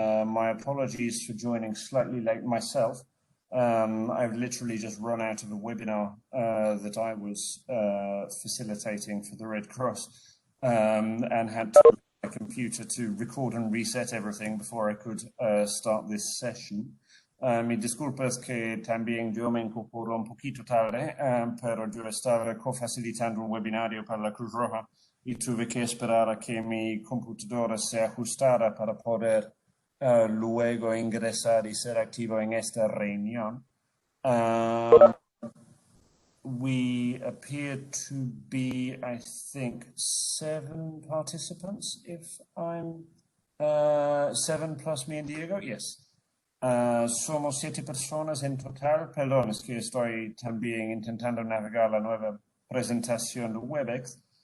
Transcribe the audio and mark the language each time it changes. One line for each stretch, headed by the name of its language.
English: My apologies for joining slightly late myself. I've literally just run out of a webinar that I was facilitating for the Red Cross and had to use my computer to record and reset everything before I could start this session.
Spanish: Mi disculpa es que también yo me incorporo un poquito tarde, pero yo estaba cofacilitando un webinario para la Cruz Roja y tuve que esperar a que mi computadora se ajustara para poder luego ingresar y ser activo en esta reunión.
English: We appear to be, I think, 7 participants, if I'm 7 plus me and Diego, yes.
Spanish: Somos 7 personas en total. Perdón, es que estoy también intentando navegar la nueva presentación de Webex.